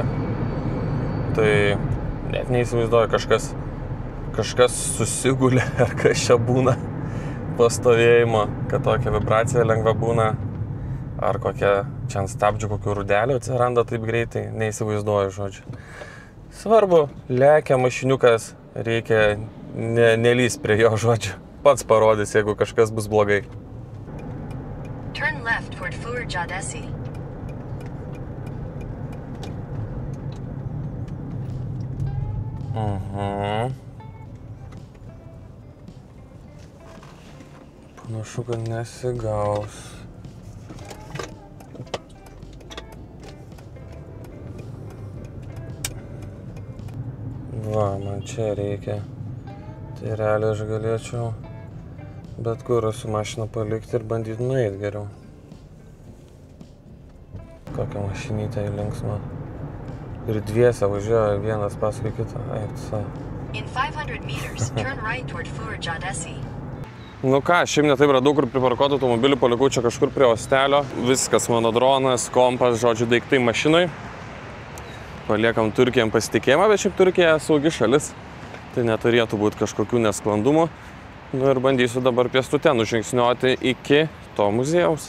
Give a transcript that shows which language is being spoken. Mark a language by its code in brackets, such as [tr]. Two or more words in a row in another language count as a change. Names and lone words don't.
[lt] Tai net neįsivaizduoju, kažkas susigulė ar kas čia būna pastovėjimo, kad tokia vibracija lengva būna. Ar kokia čia ant stabdžių kokių rudelių atsiranda taip greitai, neįsivaizduoju, žodžiu. Svarbu, lekia mašiniukas, reikia nelįst prie jo, žodžiu. Pats parodys, jeigu kažkas bus blogai. [en] Turn left toward Fur-Jadesi. [lt] Panašu, kad nesigaus. Va, man čia reikia. Tai realiai aš galėčiau bet kur su mašina palikti ir bandyti nueiti geriau. Kokia mašinytė linksma. Ir dviese važiuoja vienas paskui kitą. [en] In 500 meters, turn right toward Fur-Jadesi. [lt] Nu ką, šiaip netaip radau, kur priparkuoti automobilį, palikau čia kažkur prie hostelio. Viskas, mano dronas, kompas, žodžiu, daiktai mašinai. Paliekam Turkijam pasitikėjimą, bet šiaip Turkija saugi šalis. Tai neturėtų būti kažkokių nesklandumų. Nu ir bandysiu dabar pėstute nužingsniuoti iki to muziejaus.